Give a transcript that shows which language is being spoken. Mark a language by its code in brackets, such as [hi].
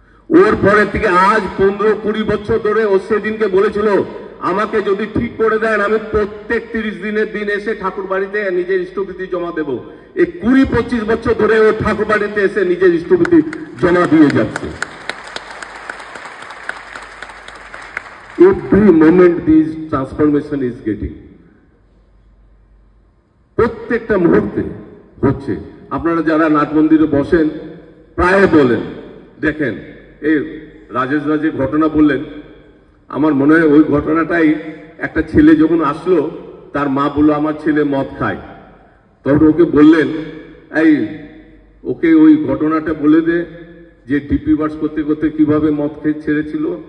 [bn] ওর পরে থেকে আজ 15-20 বছর ধরে, ও সেদিনকে বলেছিল, আমাকে যদি ঠিক করে দেন আমি প্রত্যেক 30 দিনের দিন এসে ঠাকুর বাড়িতে নিজের ইষ্টপতি জমা দেব। এই 20-25 বছর ধরে ও ঠাকুর বাড়িতে এসে নিজের ইষ্টপতি জমা দিয়ে যাচ্ছে। [en] Every moment this transformation is getting, [bn] প্রত্যেকটা মুহূর্তে হচ্ছে। আপনারা যারা নাট মন্দিরে বসেন প্রায় বলেন, দেখেন এই রাজেশ রাজের ঘটনা বললেন, আমার মনে হয় ওই ঘটনাটাই, একটা ছেলে যখন আসলো, তার মা বললো আমার ছেলে মদ খায়, তখন ওকে বললেন, এই ওকে ওই ঘটনাটা বলে দে, যে ডিপি বাস করতে করতে কিভাবে মদ খেয়ে ছেড়েছিল।